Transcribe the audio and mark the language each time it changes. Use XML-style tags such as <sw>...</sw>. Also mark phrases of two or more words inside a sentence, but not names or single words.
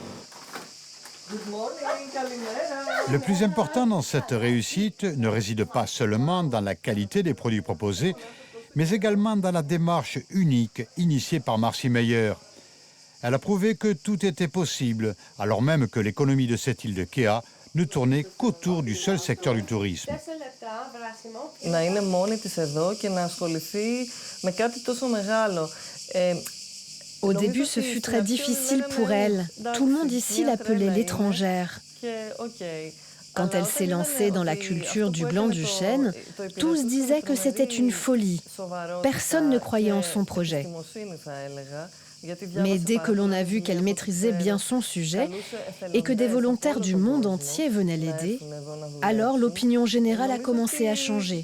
<fr>Le plus important dans cette réussite ne réside pas seulement dans la qualité des produits proposés, mais également dans la démarche unique initiée par Marcy Meyer. Elle a prouvé que tout était possible, alors même que l'économie de cette île de Kea ne tournait qu'autour du seul secteur du tourisme.</fr> <el>Να είναι μόνη της εδώ και να ασχοληθεί με κάτι τόσο μεγάλο.</el> <fr>Au début, ce fut très difficile pour elle. Tout le monde ici l'appelait l'étrangère. Quand elle s'est lancée dans la culture du gland du chêne, tous disaient que c'était une folie. Personne ne croyait en son projet. Mais dès que l'on a vu qu'elle maîtrisait bien son sujet et que des volontaires du monde entier venaient l'aider, alors l'opinion générale a commencé à changer.</fr>